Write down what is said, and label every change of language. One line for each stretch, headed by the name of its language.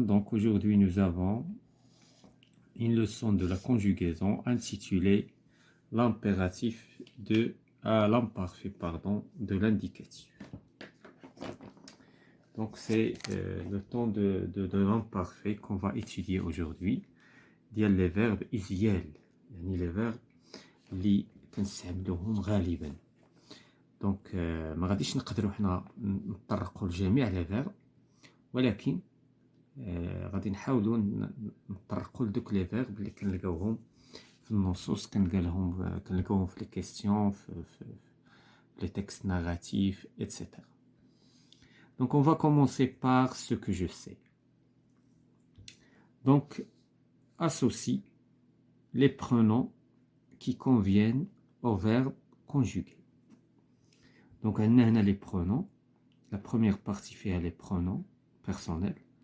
French: Donc aujourd'hui nous avons une leçon de la conjugaison intitulée l'impératif de l'imparfait de l'indicatif. Donc c'est le temps de l'imparfait qu'on va étudier aujourd'hui.
Arabic: ديال لي فيرب إزيال يعني لي فيرب اللي كنستعملوهم غالبا. دونك ما غاديش نقدروا حنا نطرقوا لجميع لي فيرب، ولكن غادي نحاولوا نطرقوا لدوك لي فيرب اللي كنلقاوهم في النصوص، كنلقاوهم في لي كيسيون، في لي تكست ناراتيف etc.
French: Donc on va commencer par ce que je sais. Donc associe les pronoms qui conviennent au verbe conjugué. Donc, on a les pronoms. La première partie fait les pronoms personnels.